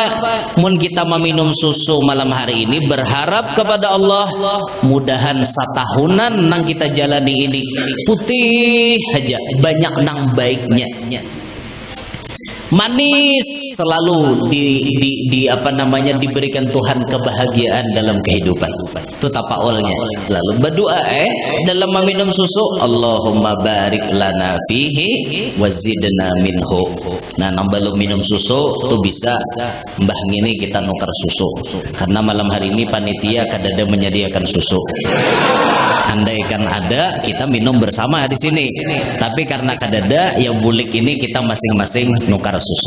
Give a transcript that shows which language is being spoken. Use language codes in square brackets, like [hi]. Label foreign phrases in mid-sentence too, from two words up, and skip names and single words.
[bjn] Mun kita meminum susu malam hari ini berharap kepada Allah, mudahan satahunan nang kita jalani ini putih aja, banyak nang baiknya. [id] Manis selalu diberikan Tuhan kebahagiaan dalam kehidupan. [bjn] Itu tapaulnya. Lalu berdoa dalam meminum susu, [ar] Allahumma barik lana fihi wazidna minhu. [bjn] Nah, nambah minum susu tuh bisa mbah ngini kita nukar susu. Karena malam hari ini panitia kadada menyediakan susu. [id] Andaikan ada, kita minum bersama di sini. [bjn] Tapi karena kadada, ya bulik ini kita masing-masing nukar susu.